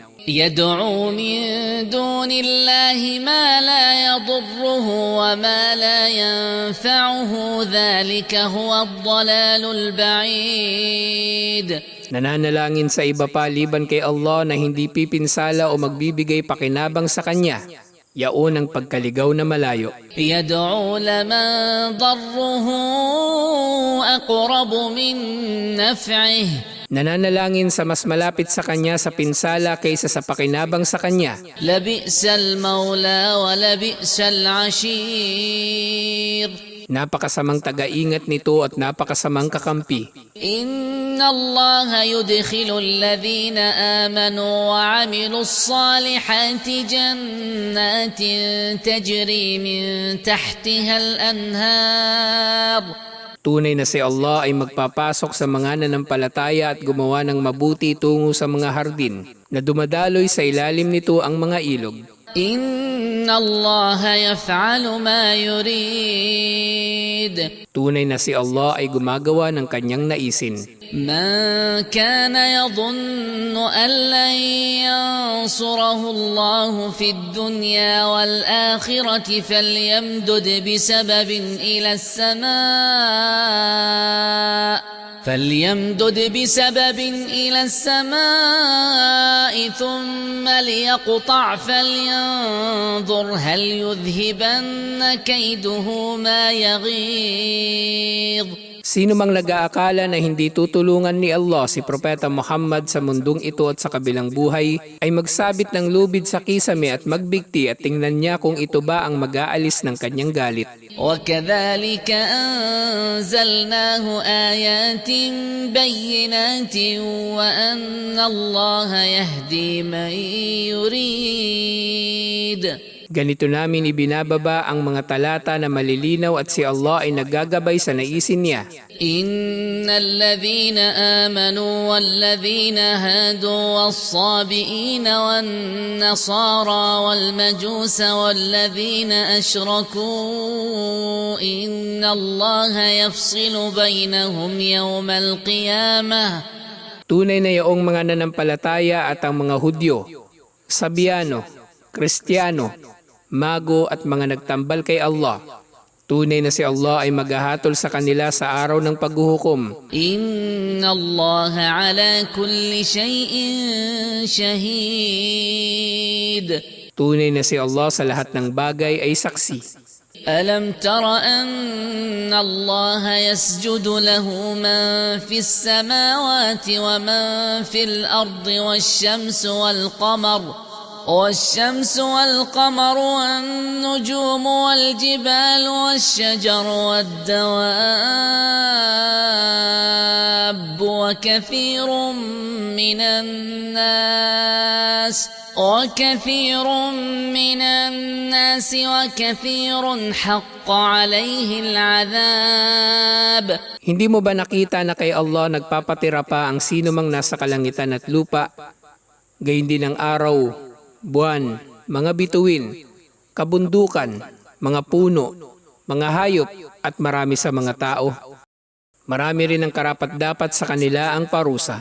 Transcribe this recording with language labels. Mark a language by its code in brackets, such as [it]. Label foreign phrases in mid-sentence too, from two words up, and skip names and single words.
[ar] يدعو من دون الله ما لا يضره وما لا ينفعه ذلك هو الضلال البعيد. [tl] Nananalangin sa iba pa liban kay Allah na hindi pipinsala o magbibigay pakinabang sa kanya. Yaon ang pagkaligaw na malayo. [ar] يدعو لمن ضره أقرب من نفعه. [tl] Nananalangin sa mas malapit sa kanya sa pinsala kaysa sa pakinabang sa kanya. [ar] لبئس المولى ولبئس العشير. [tl] Napakasamang taga-ingat nito at napakasamang kakampi. [ar] إن الله يدخل الذين آمنوا وعملوا الصالحات جنات تجري من تحتها الأنهار. [tl] Tunay na si Allah ay magpapasok sa mga nanampalataya at gumawa ng mabuti tungo sa mga hardin na dumadaloy sa ilalim nito ang mga ilog. [ar] إن الله يفعل ما يريد. [tl] Tunay na si Allah ay gumagawa ng kanyang naisin. [ar] من كان يظن أن لن ينصره الله في الدنيا والآخرة فليمدد بسبب إلى السماء ثم ليقطع فلينظر هل يذهبن كيده ما يغيظ. [tl] Sino mang nag-aakala na hindi tutulungan ni Allah si Propeta Muhammad sa mundong ito at sa kabilang buhay ay magsabit ng lubid sa kisame at magbigti at tingnan niya kung ito ba ang mag-aalis ng kanyang galit. [ar] وكذلك أنزلناه آيات بينات وأن الله يهدي من يريد. [tl] Ganito namin ibinababa ang mga talata na malilinaw at si Allah ay naggagabay sa naisin niya. [ar] إن الذين آمنوا والذين هادوا والصابئين والنصارى والمجوس والذين أشركوا إن الله يفصل بينهم يوم القيامة. [tl] Tunay na yaong mga nanampalataya at ang mga Hudyo, Sabiano, Kristiyano, Mago at mga nagtambal kay Allah. Tunay na si Allah ay maghahatol sa kanila sa araw ng paghuhukom. [ar] إن الله على كل شيء شهيد. [tl] Tunay na si Allah sa lahat ng bagay ay saksi. [ar] ألم تر أن الله يسجد له من في السماوات ومن في الأرض والشمس والقمر والنجوم والجبال والشجر والدواب وكثير من الناس وكثير من الناس وكثير حق عليه العذاب. [tl] Hindi mo ba nakita na kay Allah nagpapatira pa ang sino mang nasa kalangitan at lupa? Gayon din ang araw, buwan, mga bituin, kabundukan, mga puno, mga hayop at marami sa mga tao. Marami rin ang karapat-dapat sa kanila ang parusa.